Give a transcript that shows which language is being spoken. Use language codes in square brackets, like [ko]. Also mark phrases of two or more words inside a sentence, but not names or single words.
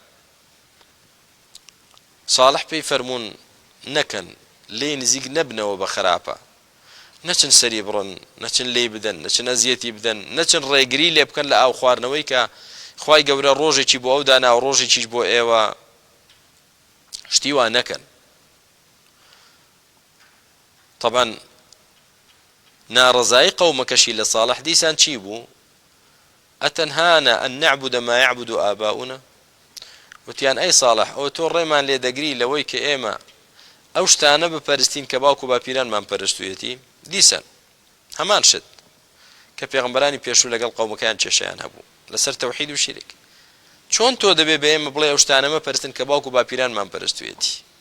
[ckb] صالح پێی فەرموون نەکەن لێ نزیک نەبنەوە بە خراپە نەچن سەری بڕن نەچن لێ بدەن نەچن ئەزیەتی بدەن نەچن ڕێگری لێ بکەن لە ئاو خواردنەوەی کە خوای گەورە ڕۆژێکی بۆ ئەو دانا و ڕۆژێکیش بۆ ئێوە شتی وان نەکەن طبعا ناڕزایی قەومەکەشی لە صالح دیسان چی بوو [ar] ئەتەنهانا ئەن نعبد ما يعبد آباؤنا [ckb] وتیان ئەی صالح ئەو تۆ ڕێمان لێ دەگری لەوەی کە ئێمە ئەو شتانە بپەرستین کە باوکو باپیرانمان پەرستوویەتی دیسان هەمان شت کە پێغەمبەرانی پێشوو لەگەڵ قەومەکەیان کێشەیان هەبوو لەسەر تەوحید و شیرک چۆن تۆ دەبێ بە ئێمە بڵێ ئەو شتانە مەپەرستن کە باوکو باپیرانمان پەرستوویەتی